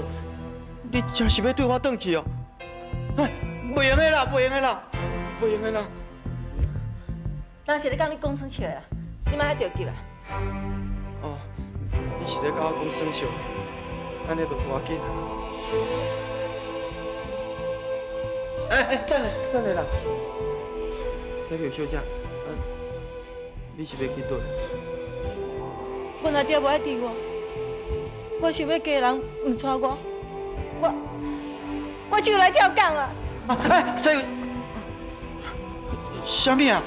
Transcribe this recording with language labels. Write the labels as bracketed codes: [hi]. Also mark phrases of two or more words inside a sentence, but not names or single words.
[nan] 你真是要对我转去哦？哎，袂用的啦，袂用的啦，袂用的啦。人是咧讲你讲生笑的啦，你莫遐着急啦。哦，你是咧甲我讲生笑，安尼就无要紧。等下啦，小苗小姐，你是要去倒？我那爹无爱伫我，我想要嫁的人唔娶我，我就来跳港啊！这个，啥物啊？